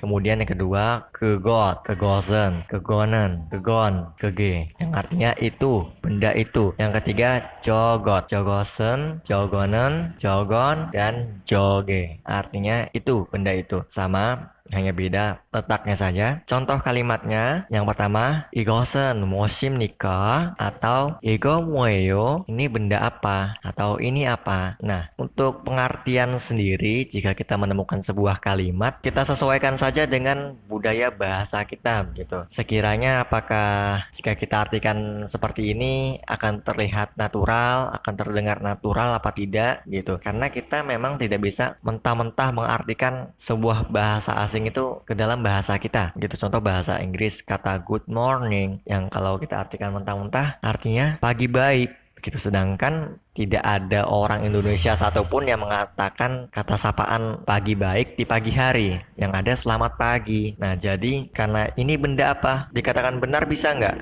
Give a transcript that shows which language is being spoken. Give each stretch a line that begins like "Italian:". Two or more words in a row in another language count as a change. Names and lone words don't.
Indonesian: Kemudian yang kedua
Korean: 그것, 그것은, 그거는, 그건, 그게,
Indonesian: yang artinya itu, benda itu. Yang ketiga
Korean: 저것, 저것은, 저거는, 저건,
Indonesian: dan joge, artinya itu, benda itu. Sama, hanya beda letaknya saja. Contoh kalimatnya, yang pertama
Korean: 이것은 무엇입니까? Atau 이거 뭐예요?
Indonesian: Ini benda apa? Atau ini apa? Nah, untuk pengertian sendiri, jika kita menemukan sebuah kalimat, kita sesuaikan saja dengan budaya bahasa kita gitu. Sekiranya apakah jika kita artikan seperti ini akan terlihat natural, akan terdengar natural apa tidak gitu. Karena kita memang tidak bisa mentah-mentah mengartikan sebuah bahasa asing itu ke dalam bahasa kita gitu. Contoh bahasa Inggris, kata
English: good morning
Indonesian: yang kalau kita artikan mentah-mentah artinya pagi baik gitu, sedangkan tidak ada orang Indonesia satupun yang mengatakan kata sapaan pagi baik di pagi hari. Yang ada selamat pagi. Nah, jadi karena ini benda apa, dikatakan benar bisa nggak?